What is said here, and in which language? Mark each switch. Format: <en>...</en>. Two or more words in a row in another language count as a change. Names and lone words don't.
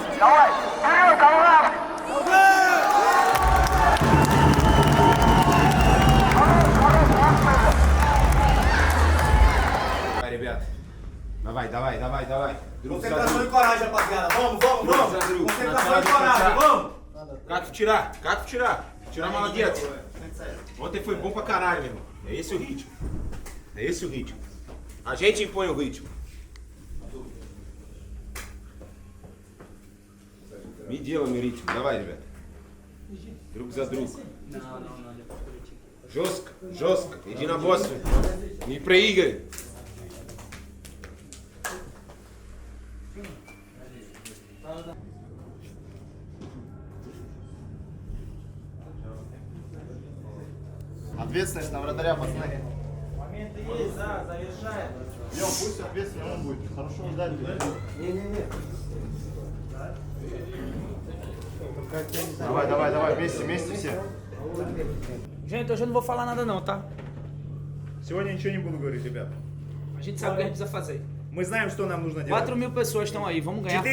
<ru>Давай, вперед, Аллах! Vai, ребят. Давай. Друг за</ru> <pt>Concentração e</pt> <ru>друг.</ru> <pt>coragem, rapaziada. Vamos.</pt> <ru>Друг за друг.</ru> <pt>Concentração e coragem, vamos.</pt> <ru>Как вчера? Вчера молодец.</ru> <pt>Ontem foi bom pra caralho, meu irmão. É esse o ritmo. A gente impõe o ritmo.</pt> <ru>Me делаем ритм. Давай, ребят. Друг за друг. Жестко. Единоборство. Не проиграй. Ответственность на вратаря, пацаны. Моменты есть, да, завершаем. Бьем, пусть ответственный он будет. Хорошо ударить. Давай, вместе все.</ru> <pt>Gente, hoje eu não vou falar nada não, tá?</pt> <ru>Сегодня ничего не буду говорить, ребят.</ru> <pt>A gente sabe o que a gente precisa fazer.</pt> <ru>Мы знаем, что нам нужно делать.</ru> <pt>4.000 pessoas estão aí, vamos ganhar.</pt>